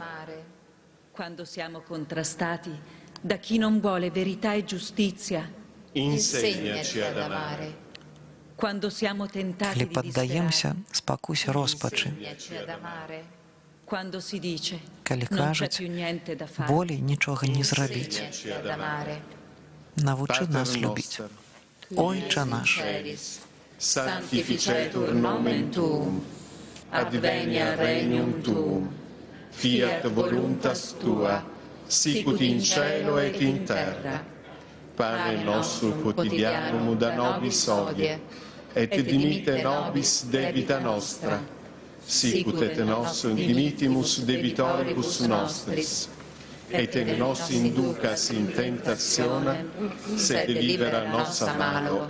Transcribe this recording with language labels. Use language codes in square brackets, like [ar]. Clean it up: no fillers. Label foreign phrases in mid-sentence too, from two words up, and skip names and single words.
[be] Калі паддаемся спакусе роспачы. Калі кажуць, болей нічога не зрабіць. Навучы нас любіць. Ойча наш. [la] Sanctificetur nomen tuum, adveniat regnum tuum, fiat voluntas tua, sicut in cielo et in terra. Pane nostrum quotidianum da nobis hodie, et dimitte nobis debita nostra, sicut et nos dimittimus debitoribus nostris, et ne nos inducas in tentationem, sed delibera nos a malo.